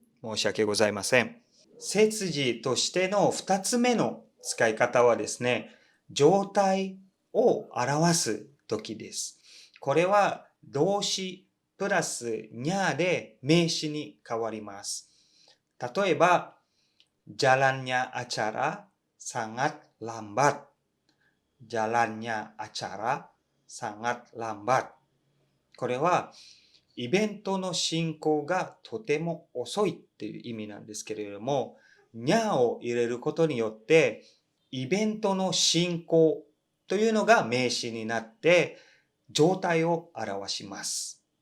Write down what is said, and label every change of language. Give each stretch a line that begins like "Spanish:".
Japanese: 申し訳ございません。接字としての二つ目の使い方はですね、状態を表すときです。これは動詞プラスにゃで名詞に変わります。
Indonesian: 例えば、jalannya acara sangat lambat。 jalannya acara sangat lambat。
Japanese: これは、イベントの進行がとても遅いっていう意味なんですけれども、にゃを入れることによって、イベントの進行というのが名詞になって、状態を表します。